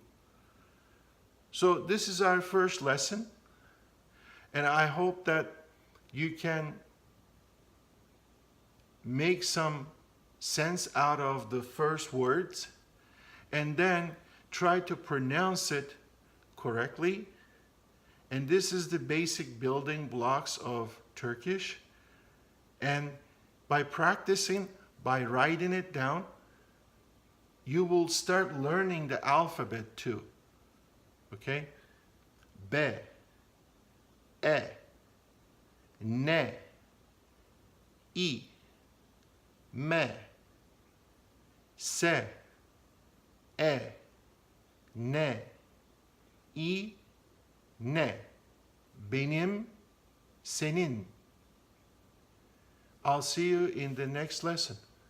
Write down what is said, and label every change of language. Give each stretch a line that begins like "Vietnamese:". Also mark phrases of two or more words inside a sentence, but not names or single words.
English: So this is our first lesson, and I hope that you can make some sense out of the first words and then try to pronounce it correctly. And this is the basic building blocks of Turkish. And by practicing, by writing it down, you will start learning the alphabet too. Okay? B, E, ne, I, me, se, e, ne, I,
Turkish: ne, benim, senin.
English: I'll see you in the next lesson.